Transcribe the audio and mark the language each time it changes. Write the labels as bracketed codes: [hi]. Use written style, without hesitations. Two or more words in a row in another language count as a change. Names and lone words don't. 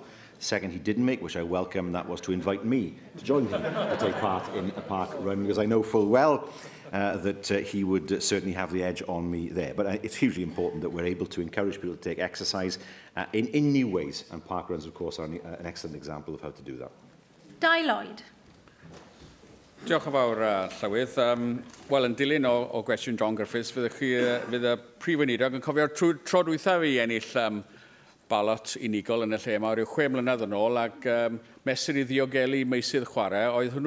[en] Second, he didn't make, which I welcome, and that was to invite me to join him to take part in a park run, because I know full well that he would certainly have the edge on me there. But it's hugely important that we're able to encourage people to take exercise in new ways, and park runs, of course, are an excellent example of how to do that. Dai Lloyd. [cy] Diolch yn fawr, Llywydd. Wel, yn dilyn o gwestiwn John Griffiths, fydd y prif weinidog yn cofio tro dwytha fi ennill balot unigol yn y lle yma ryw 6 mlynedd yn ôl, ac mesur i ddiogelu meisydd chwarae oedd hwnnw.